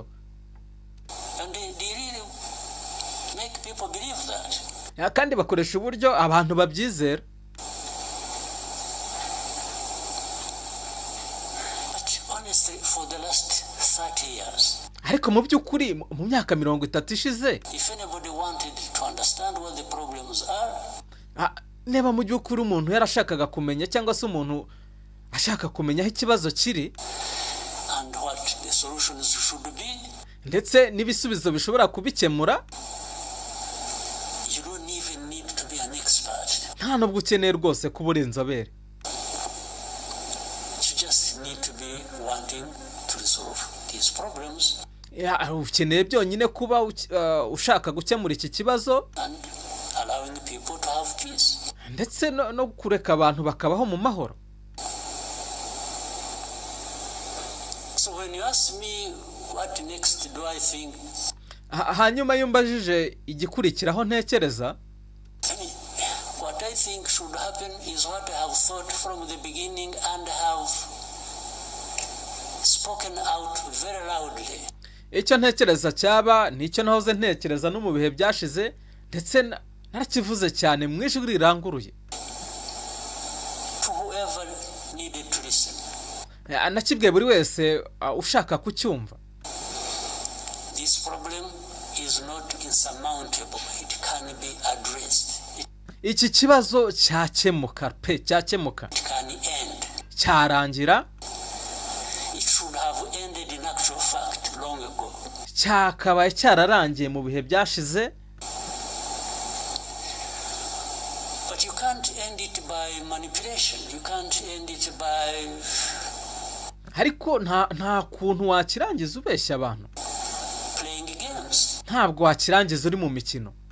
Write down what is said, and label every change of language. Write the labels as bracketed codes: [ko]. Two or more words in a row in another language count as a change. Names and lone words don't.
[en] And they really make people believe that. [rw] Kandi bakoresha uburyo abantu babyizera. [en] Honestly, for the last 30 years, [rw] ariko mu byukuri mu myaka 30 ishize, [en] if anybody wanted to understand what the problems are, [rw] neba mu byukuri umuntu yarashakaga kumenya, cyangwa se umuntu ashaka kumenya aho ikibazo kiri [en] and what the solutions should be, [rw] ndetse n'ibisubizo bishobora kubikemura, [en] you don't even need to be an expert. [rw] nta nubwo ukeneye rwose kuba uri inzobere. [en] Need to be wanting to resolve these problems. [rw] Ukeneye byonyine kuba ushaka gukemura iki kibazo, [en] and allowing people to have peace. [rw] Ndetse no kureka abantu bakabaho mu mahoro. [en] So when you ask me what next do I think, [rw] hanyuma yumbajije igikurikiraho ntekereza, [en] what I think should happen is what I have thought from the beginning and have spoken out very loudly. [rw] Icyo ntekereza cyaba nicyo nahoze ntekereza no mu bihe byashize, ndetse narakivuze cyane mu ijwi riranguruye. [en] To whoever needed to listen. [rw] Nakibwiye buri wese ushaka kucyumva. [en] This problem is not insurmountable. It can be addressed. [rw] Iki kibazo cyakemuka pe, cyakemuka. [en] It can end. [rw] Cyarangira. [en] It should have ended in actual fact long ago. [rw] Cyakabaye cyararangiye mu bihe byashize. [en] But you can't end it by manipulation. You can't end it by. [rw] Ariko nta kuntu wakirangiza ubeshya abantu. [en] Playing games. [rw] Ntabwo wakirangiza uri mu mikino.